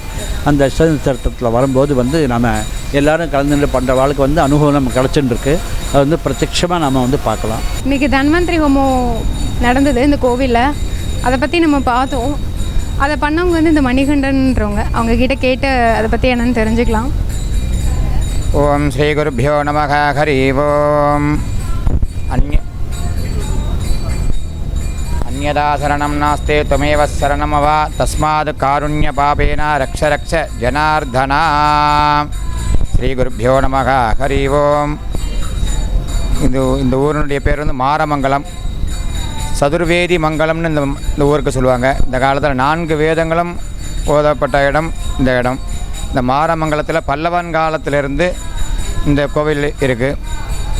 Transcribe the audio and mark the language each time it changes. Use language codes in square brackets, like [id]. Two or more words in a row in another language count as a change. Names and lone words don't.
[ta] அந்த அஸ்த நட்சத்திரத்தில் வரும்போது வந்து நம்ம எல்லோரும் கலந்துட்டு பண்ணுற வாழ்க்கை வந்து அனுகூலம் கிடச்சின்னு இருக்குது. அது வந்து பிரத்யட்சமாக நம்ம வந்து பார்க்கலாம். இன்றைக்கி தன்வந்திரி ஹோமம் நடந்தது இந்த கோவிலில், அதை பற்றி நம்ம பார்த்தோம். அதை பண்ணவங்க வந்து இந்த மணிகண்டன்றவங்க, அவங்கக்கிட்ட கேட்டு அதை பற்றி என்னென்னு தெரிஞ்சுக்கலாம். [sa] ओम् श्री गुरुभ्यो नमः। हरि ओम्. अन्यदा शरणं नास्ते त्वमेव शरणमव तस्माद् कारुण्यपापेन रक्ष रक्ष जनार्दना. श्रीगुरुभ्यो नमः। हरि ओम्. [ta] இந்த ஊரினுடைய பேர் வந்து மாரமங்கலம். சதுர்வேதி மங்கலம்னு இந்த ஊருக்கு சொல்லுவாங்க. இந்த காலத்தில் 4 வேதங்களும் ஓதப்பட்ட இடம் இந்த இடம். இந்த மாரமங்கலத்தில் பல்லவன் காலத்திலிருந்து இந்த கோவில் இருக்குது.